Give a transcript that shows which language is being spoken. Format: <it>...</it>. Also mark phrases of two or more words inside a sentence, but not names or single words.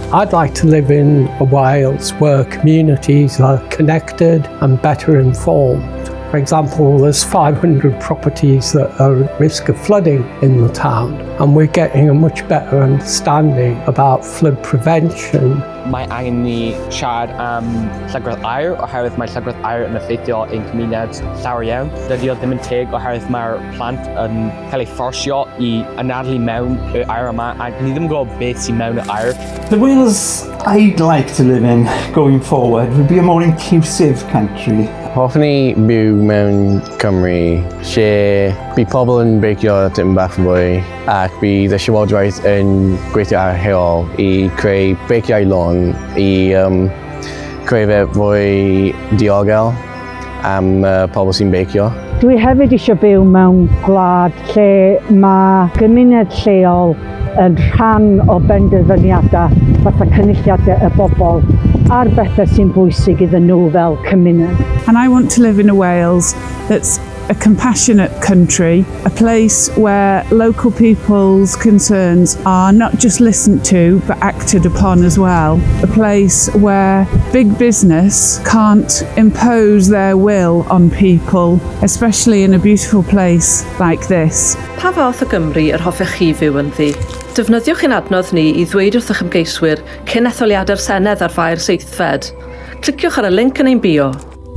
<en>I'd like to live in a Wales where communities are connected and better informed. For example, there's 500 properties that are at risk of flooding in the town, and we're getting a much better understanding about flood prevention.</en> <cy>Mae angen ni siarad am llygredd air oherwydd mae llygredd air yn effeithio ein cymuned llawer iawn. Dydi o ddim yn teg oherwydd mae'r plant yn cael ei fforsio I anadlu mewn y air yma ac ni ddim yn gwybod beth sy'n mewn y air.</cy> <en>The Wales I'd like to live in going forward would be a more inclusive country.</en> <cy>Hoffwn I byw mewn Cymru lle bydd pobl yn beicio tipyn bach yn fwy ac bydd y llywodraeth yn gweithio ar rheol I creu beiciau lôn I creu fe fwy diogel am pobl sy'n beicio. Dwi hefyd eisiau byw mewn gwlad lle mae gymuned lleol yn rhan o benderfyniadau fatha cynulliadau y bobl a'r bethau sy'n bwysig iddyn nhw fel cymuned.</cy> <en>And I want to live in a Wales that's a compassionate country, a place where local people's concerns are not just listened to but acted upon as well. A place where big business can't impose their will on people, especially in a beautiful place like this.</en> <cy>Pa fath o Gymru yr hoffech chi fyw ynddi? Defnyddiwch ein adnodd ni I ddweud wrth eich ymgeiswyr cyn etholiadau'r Senedd ar faer 7 Fed. Cliciwch ar y linc yn ein bio.</cy>